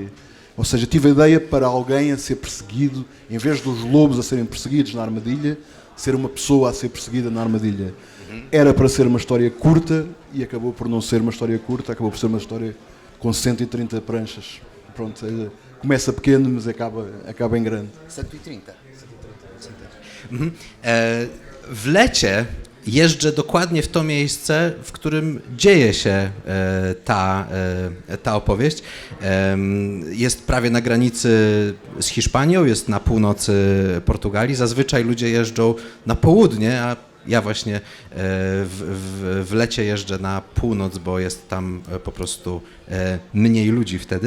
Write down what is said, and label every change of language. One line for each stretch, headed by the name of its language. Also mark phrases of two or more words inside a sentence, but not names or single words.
Portuguese: Ou seja, tive a ideia para alguém a ser perseguido, em vez dos lobos a serem perseguidos na armadilha, ser uma pessoa a ser perseguida na armadilha. Era para ser uma história curta e acabou por não ser uma história curta, acabou por ser uma história com 130 pranchas. Pronto, começa pequeno, mas acaba em grande. 130.
Polish: W lecie jeżdżę dokładnie w to miejsce, w którym dzieje się ta opowieść. Jest prawie na granicy z Hiszpanią, jest na północy Portugalii. Zazwyczaj ludzie jeżdżą na południe, a ja właśnie w lecie jeżdżę na północ, bo jest tam po prostu mniej ludzi wtedy.